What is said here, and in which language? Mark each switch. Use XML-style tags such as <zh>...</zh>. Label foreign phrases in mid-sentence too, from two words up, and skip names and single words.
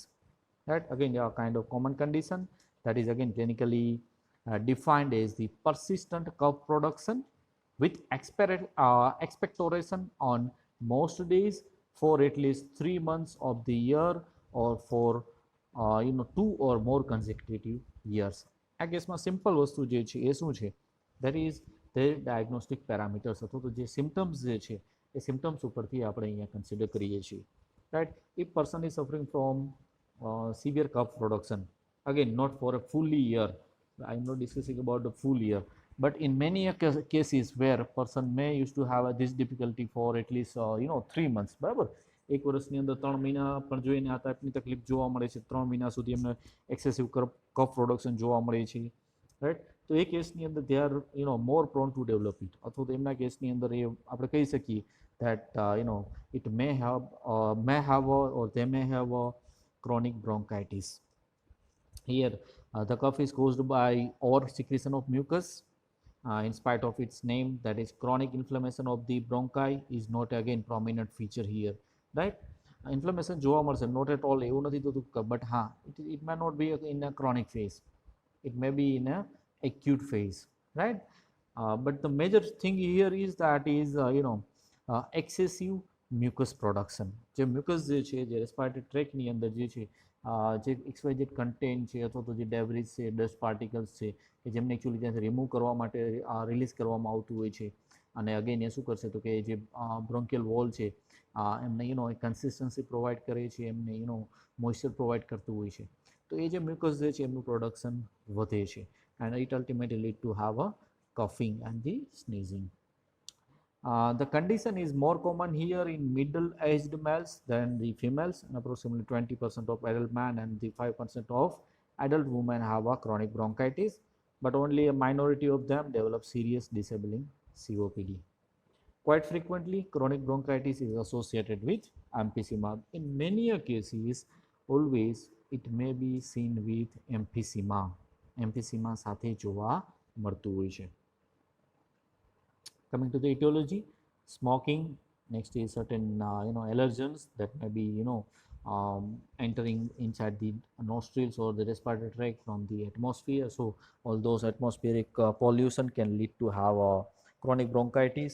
<en>Right, again a kind of common condition that is again clinically defined as the persistent cough production with expectoration on most days for at least 3 months of the year, or for 2 or more consecutive years.</en> <gu>આ કેસમાં સિમ્પલ વસ્તુ જે છે એ શું છે,</gu> <en>that is the diagnostic parameters</en> <gu>અથવા તો જે symptoms જે છે એ symptoms ઉપરથી આપણે અહીંયા કન્સિડર કરીએ છીએ.</gu> <en>Right, if person is suffering from severe cough production, again not for a full year, I'm not discussing about the full year, but in many cases where person may used to have this difficulty for at least 3 months,</en> <gu>બરાબર, એક વર્ષની અંદર 3 મહિના પણ જો એને આ ટાઈપની તકલીફ જોવા મળે છે, 3 મહિના સુધી એમને</gu> <en>excessive cough production</en> <gu>જોવા મળે છે, રાઈટ, તો એ કેસની અંદર</gu> <en>they are more prone to develop it,</en> <gu>અથવા તો એમના કેસની અંદર એ આપણે કહી શકીએ</gu> <en>that it may have or they may have a chronic bronchitis. Here the cough is caused by or secretion of mucus, in spite of its name, that is chronic inflammation of the bronchi is not again prominent feature here, right.</en> <gu>Inflammation જોવા મળશે,</gu> <en>not at all</en> <gu>એવું નથી થતું,</gu> <en>but it may not be in a chronic phase, it may be in a acute phase, right. But the major thing here is that is excessive mucus production.</en> <gu>જે mucus જે છે, જે</gu> <en>respiratory tract</en> <gu>ની અંદર જે છે, જે XYZ કન્ટેન્ટ છે અથવા તો જે ડેબ્રિસ છે,</gu> <en>dust particles</en> <gu>છે, કે જેમને એકચ્યુઅલી ત્યાંથી રિમૂવ કરવા માટે રિલીઝ કરવામાં આવતું હોય છે, અને અગેન એ શું કરશે તો કે જે</gu> <en>bronchial wall</en> <gu>છે એમને</gu> <en>consistency provide</en> <gu>કરે છે, એમને</gu> <en>moisture provide</en> <gu>કરતું હોય છે, તો એ જે મ્યુકસ જે છે એમનું પ્રોડક્શન વધે છે,</gu> <en>and it ultimately lead to have a coughing and the sneezing. The condition is more common here in middle-aged males than the females, and approximately 20% of adult men and the 5% of adult women have a chronic bronchitis, but only a minority of them develop serious disabling COPD. Quite frequently, chronic bronchitis is associated with emphysema. In many cases, always it may be seen with emphysema.</en> <gu>Emphysema સાથે જોવા મળતું હોય છે.</gu> <en>Coming to the etiology, smoking, next is certain allergens that may be entering inside the nostrils or the respiratory tract from the atmosphere. So all those atmospheric pollution can lead to have a chronic bronchitis.</en>